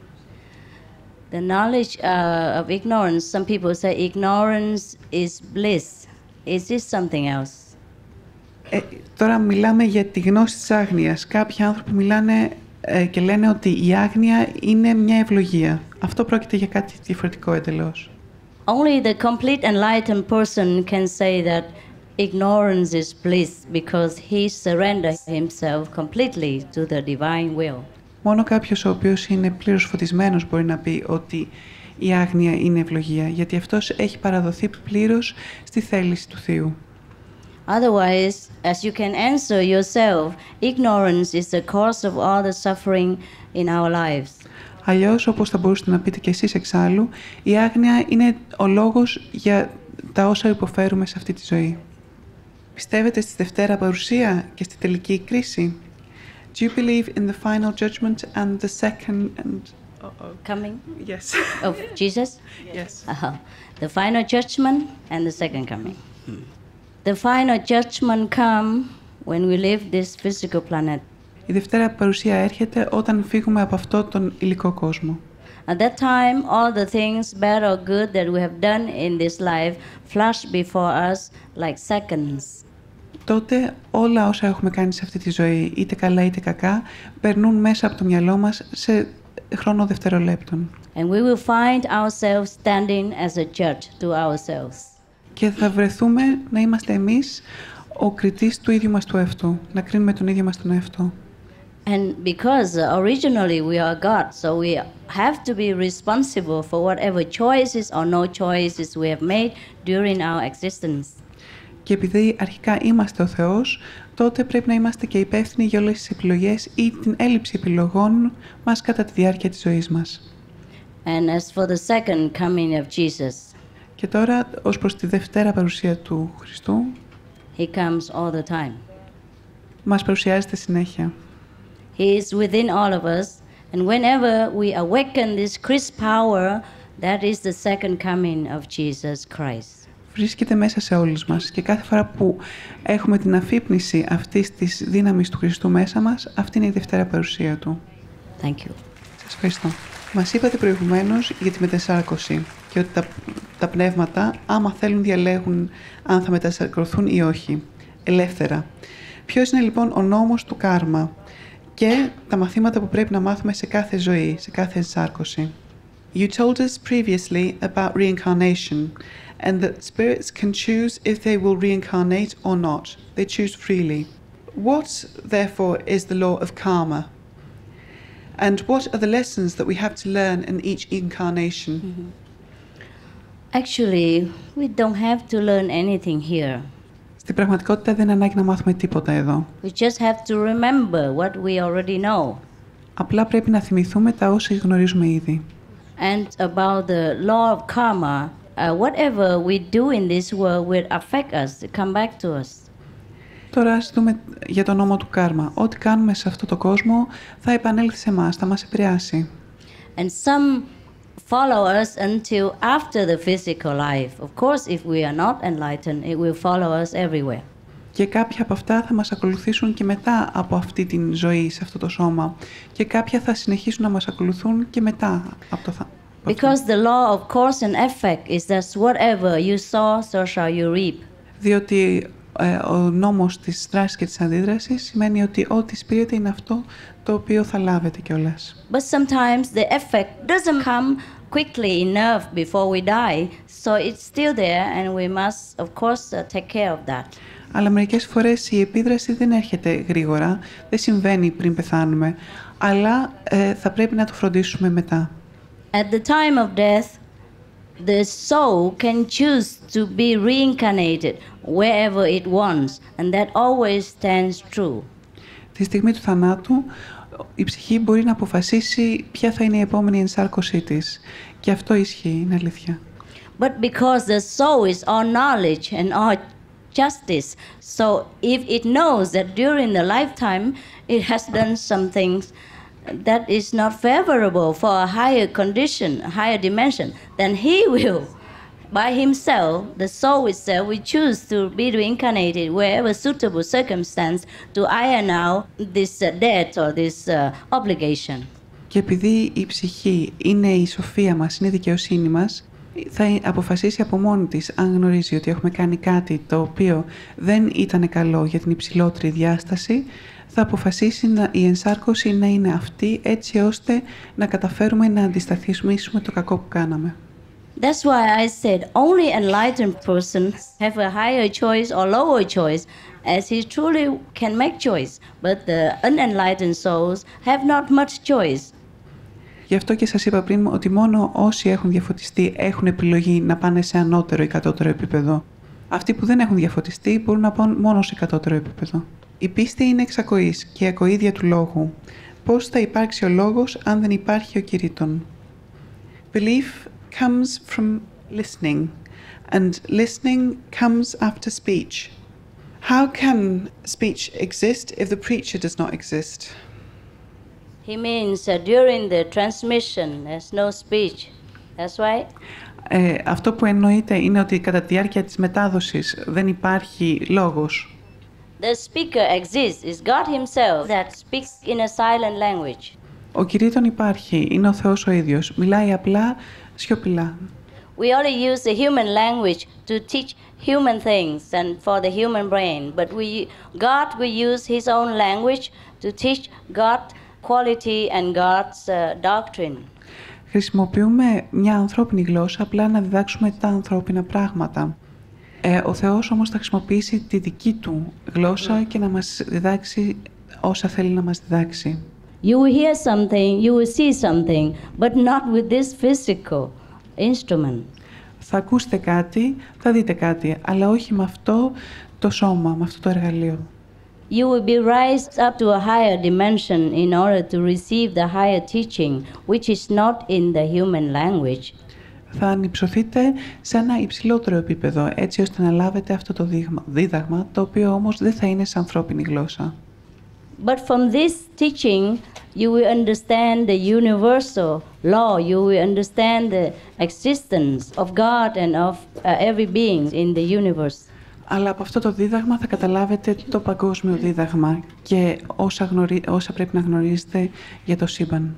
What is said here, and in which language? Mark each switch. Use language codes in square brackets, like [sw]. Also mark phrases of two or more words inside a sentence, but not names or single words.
[en] The knowledge of ignorance, some people say ignorance is bliss. Is this something else? [el] Τώρα μιλάμε για τη γνώση της άγνοιας. Κάποιοι άνθρωποι μιλάνε και λένε ότι η άγνοια είναι μια ευλογία. Αυτό πρόκειται για κάτι διαφορετικό εντελώς. [en] Only the complete enlightened person can say that ignorance is bliss because he surrendered himself completely to the divine will. [el] Μόνο κάποιος ο οποίος είναι πλήρως φωτισμένος μπορεί να πει ότι η άγνοια είναι ευλογία, γιατί αυτός έχει παραδοθεί πλήρως στη θέληση του Θείου. [en] Otherwise, as you can answer yourself, ignorance is the cause of all the suffering in our lives. [el] Αλλιώς, όπως θα μπορούσατε να πείτε και εσείς εξάλλου, η άγνοια είναι ο λόγος για τα όσα υποφέρουμε σε αυτή τη ζωή. Πιστεύετε στη Δευτέρα Παρουσία και στη τελική κρίση? [en] Do you believe in the final judgment and the second coming? Yes. Of Jesus? Yes. The final judgment and the second coming. The final judgment come when we leave this physical planet. [el] Η Δευτέρα Παρουσία έρχεται όταν φύγουμε από αυτό τον υλικό κόσμο. [en] At that time, all the things, bad or good, that we have done in this life flash before us like seconds. [el] Τότε όλα όσα έχουμε κάνει σε αυτή τη ζωή, είτε καλά είτε κακά, περνούν μέσα από το μυαλό μας σε χρόνο δευτερολέπτων. [en] And we will find ourselves standing as a judge to ourselves. [el] Και θα βρεθούμε να είμαστε εμείς ο κριτής του ίδιου μας του εαυτού, να κρίνουμε τον ίδιο μας τον εαυτό. [en] And because originally we are God, so we have to be responsible for whatever choices or no choices we have made during our existence. [el] Και επειδή αρχικά είμαστε ο Θεός, τότε πρέπει να είμαστε και υπεύθυνοι για όλες τις επιλογές ή την έλλειψη επιλογών μας κατά τη διάρκεια της ζωής μας. [en] And as for the second coming of Jesus, [el] και τώρα, ως προς τη Δευτέρα Παρουσία του Χριστού, [en] He comes all the time. [el] Μας παρουσιάζεται συνέχεια. [en] He is within all of us, and whenever we awaken this Christ power, that is the second coming of Jesus Christ. [el] Βρίσκεται μέσα σε όλους μας και κάθε φορά που έχουμε την αφύπνιση αυτής της δύναμης του Χριστού μέσα μας, αυτή είναι η Δευτέρα Παρουσία Του. [en] Thank you. [el] Σας ευχαριστώ. Μας είπατε προηγουμένως για τη μετασάρκωση και ότι τα πνεύματα, άμα θέλουν, διαλέγουν αν θα μετασαρκωθούν ή όχι, ελεύθερα. Ποιος είναι λοιπόν ο νόμος του κάρμα και τα μαθήματα που πρέπει να μάθουμε σε κάθε ζωή, σε κάθε ενσάρκωση. [en] You told us previously about reincarnation and that spirits can choose if they will reincarnate or not. They choose freely. What, therefore, is the law of karma? And what are the lessons that we have to learn in each incarnation? Mm-hmm. Actually, we don't have to learn anything here. [el] Στην πραγματικότητα δεν ανάγκη να μάθουμε τίποτα εδώ. [en] We just have to remember what we already know. [el] Απλά πρέπει να θυμηθούμε τα όσα γνωρίζουμε ήδη. [en] And about the law of karma, whatever we do in this world will affect us, come back to us. [el] Τώρα ας δούμε για τον νόμο του κάρμα. Ό,τι κάνουμε σε αυτό το κόσμο θα επανέλθει σε εμάς, θα μας επηρεάσει. [en] And some follow us until after the physical life. Of course, if we are not enlightened, it will follow us everywhere. [el] Και κάποια από αυτά θα μας ακολουθήσουν και μετά από αυτή την ζωή σε αυτό το σώμα. Και κάποια θα συνεχίσουν να μας ακολουθούν και μετά από το [en] Because the law of cause and effect is that whatever you sow, so shall you reap. [el] Διότι ο νόμος της δράσης και της αντίδρασης σημαίνει ότι ό,τι σπείρεται είναι αυτό το οποίο θα λάβετε κιόλας. [en] But sometimes the effect doesn't come quickly enough before we die, so it's still there and we must, of course, take care of that. [el] Αλλά μερικές φορές η επίδραση δεν έρχεται γρήγορα, δεν συμβαίνει πριν πεθάνουμε, αλλά θα πρέπει να το φροντίσουμε μετά. [en] At the time of death, the soul can choose to be reincarnated wherever it wants, and that always stands true. [el] Τη στιγμή του θανάτου, η ψυχή μπορεί να αποφασίσει ποια θα είναι η επόμενη ενσάρκωσή της. Και αυτό ισχύει, είναι αλήθεια. [en] But because the soul is all knowledge and all justice, so if it knows that during the lifetime it has done some things that is not favorable for a higher condition, a higher dimension, then he will, by himself, the soul itself, will choose to be reincarnated wherever suitable circumstance to iron out this debt or this obligation. [el] Και επειδή η ψυχή είναι η σοφία μας, είναι η δικαιοσύνη μας, θα αποφασίσει από μόνη της, αν γνωρίζει ότι έχουμε κάνει κάτι το οποίο δεν ήταν καλό για την υψηλότερη διάσταση, θα αποφασίσει η ενσάρκωση να είναι αυτή, έτσι ώστε να καταφέρουμε να αντισταθμίσουμε το κακό που κάναμε. [en] That's why I said only enlightened persons have a higher choice or lower choice, as he truly can make choice, but the unenlightened souls have not much choice. [el] Γι' αυτό και σας είπα πριν ότι μόνο όσοι έχουν διαφωτιστεί έχουν επιλογή να πάνε σε ανώτερο ή κατώτερο επίπεδο. Αυτοί που δεν έχουν διαφωτιστεί μπορούν να πάνε μόνο σε κατώτερο επίπεδο. Η πίστη είναι εξακοής και ακοίδια του λόγου. Πώς θα υπάρξει ο λόγος αν δεν υπάρχει ο κηρύττων? [en] Belief comes from listening, and listening comes after speech. How can speech exist if the preacher does not exist? He means during the transmission there's no speech. That's right. [el] Αυτό που εννοείται είναι ότι κατά τη διάρκεια της μετάδοσης δεν υπάρχει λόγος. [en] The speaker exists. It's God himself that speaks in a silent language. [el] Ο κηρύττων υπάρχει, είναι ο Θεός ο ίδιος, μιλάει απλά, σιωπηλά. [en] We only use the human language to teach human things and for the human brain, but God will use his own language to teach God quality and God's doctrine. [el] Χρησιμοποιούμε μια ανθρώπινη γλώσσα απλά να διδάξουμε τα ανθρώπινα πράγματα. Ο Θεός όμως θα χρησιμοποιήσει τη δική του γλώσσα και να μας διδάξει όσα θέλει να μας διδάξει. [en] You will hear something, you will see something, but not with this physical instrument. [el] Θα ακούσετε κάτι, θα δείτε κάτι, αλλά όχι με αυτό το σώμα, με αυτό το εργαλείο. [en] You will be raised up to a higher dimension in order to receive the higher teaching, which is not in the human language. [el] Θα ανυψωθείτε σε ένα υψηλότερο επίπεδο, έτσι ώστε να λάβετε αυτό το δίδαγμα, το οποίο όμως δεν θα είναι σε ανθρώπινη γλώσσα. [en] But from this teaching, you will understand the universal law. You will understand the existence of God and of every being in the universe. [el] Αλλά από αυτό το δίδαγμα θα καταλάβετε το παγκόσμιο δίδαγμα και όσα πρέπει να γνωρίζετε για το σύμπαν.